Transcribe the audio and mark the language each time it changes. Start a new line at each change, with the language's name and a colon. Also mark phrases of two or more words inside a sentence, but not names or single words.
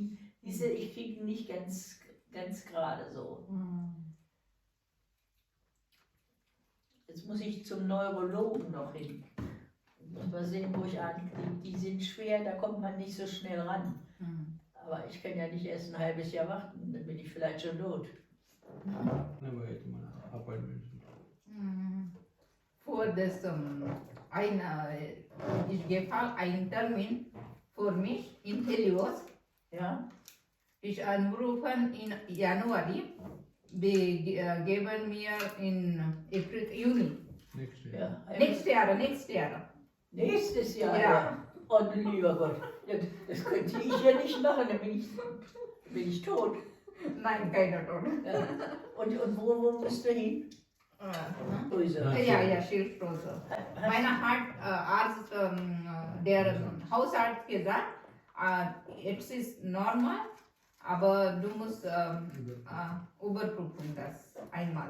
German: Diese, ich kriege nicht ganz gerade so. Jetzt muss ich zum Neurologen noch hin. Muss Mal sehen, wo ich ankriege. Die sind schwer, da kommt man nicht so schnell ran. Mhm. Aber ich kann ja nicht erst ein halbes Jahr warten, dann bin ich vielleicht schon tot.
Marathi: नाही बघायचं मला अपॉइंटमेंट
English: For this,
German: ich gebe einen Termin für mich in Helios. Ja? Ich anrufen in Januari. Geben mir in April, Juni.
English: नेक्स्ट
German: Ja.
English: Next year.
German: Nächstes Jahr. Ja. Oh, lieber Gott. Das könnte ich ja nicht machen, dann bin ich tot. Nein, keiner tot. Ja. Und wo musst du hin? Grüße. Ja, Schilddrüse. Meine Arzt, der Hausarzt gesagt, es ist normal, aber du musst überprüfen das einmal.